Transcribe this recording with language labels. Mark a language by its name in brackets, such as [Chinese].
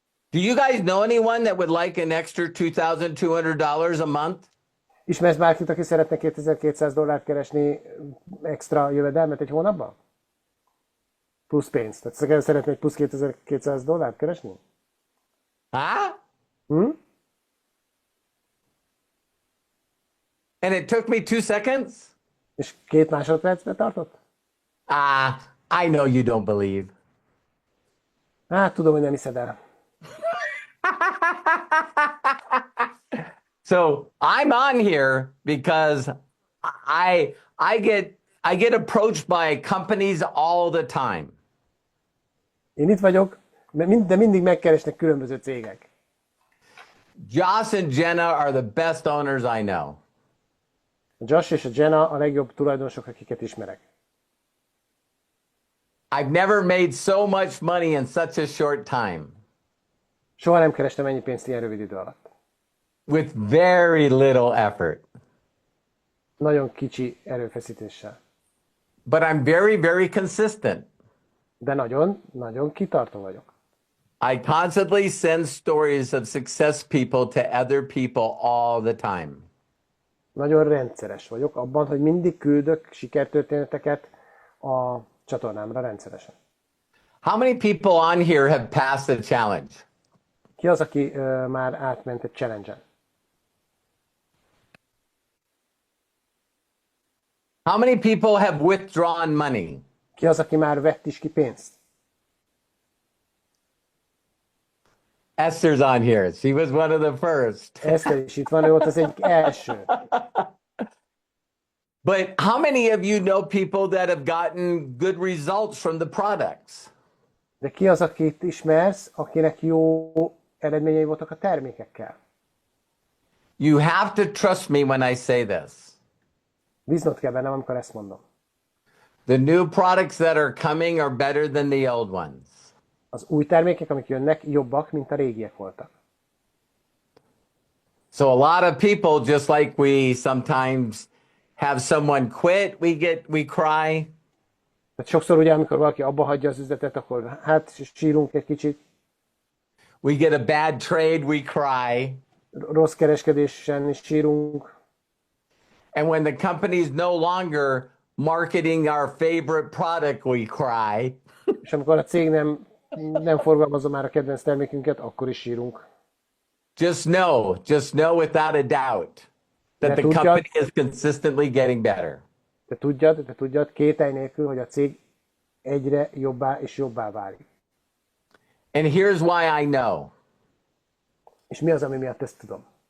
[English] Do you guys know anyone that would like an extra $2,200 a month? [Hungarian] Ismersz bárkit, aki szeretne $2200 keresni extra jövedelmet egy hónapban? Plusz pénzt. Tehát szeretne egy plusz $2200 keresni? [English] And it took me 2 seconds? [Hungarian] És 2 másodpercbe tartott? [English] I know you don't believe. [Hungarian] Hát, tudom, hogy nem hiszed el. [English] So I'm on here because I get approached by companies all the time. [Hungarian] Én itt vagyok, de mindig megkeresnek különböző cégek. [English] Josh and Jenna are the best owners I know. [Hungarian] A Josh és a Jenna a legjobb tulajdonosok, akiket ismerek. [English] I've never made so much money in such a short time. [Hungarian] Soha nem kerestem ennyi pénzt ilyen rövid idő alatt. [English] With very little effort. [Hungarian] Nagyon kicsi erőfeszítéssel. [English] But I'm very, very consistent. [Hungarian] De nagyon, nagyon kitartó vagyok. [English] I constantly send stories of success people to other people all the time. [Hungarian] Nagyon rendszeres vagyok abban, hogy mindig küldök sikertörténeteket a csatornámra rendszeresen. [English] How many people on here have passed a challenge? [Hungarian] Ki az, aki már átment egy challenge-en? [English] How many people have withdrawn money? [Hungarian] Ki az, aki már vett is ki pénzt? [English] Esther's on here. She was one of the first. [Hungarian] Eszter is itt van, ő volt az egyik első. [English] But how many of you know people that have gotten good results from the products? [Hungarian] De ki az, akit ismersz, akinek jó eredményei voltak a termékekkel? [English] You have to trust me when I say this. [Hungarian] Bíznod kell bennem, amikor ezt mondom. [English] The new products that are coming are better than the old ones. [Hungarian] Az új termékek, amik jönnek, jobbak, mint a régiek voltak. [English] So a lot of people, just like we sometimes have someone quit, we cry. [Hungarian] Tehát sokszor ugye, amikor valaki abba hagyja az üzletet, akkor hát sírunk egy kicsit. [English] We get a bad trade, we cry. [Hungarian] Rossz kereskedésen is sírunk. [English] And when the company is no longer marketing our favorite product, we cry. [Hungarian] És amikor a cég nem forgalmazza már a kedvenc termékünket, akkor is sírunk. [English] Just know without a doubt that the company is consistently getting better. [Hungarian] Te tudjad kételj nélkül, hogy a cég egyre jobbá és jobbá válik. [English] And here's why I know. [Hungarian] És mi az, ami miatt ezt tudom?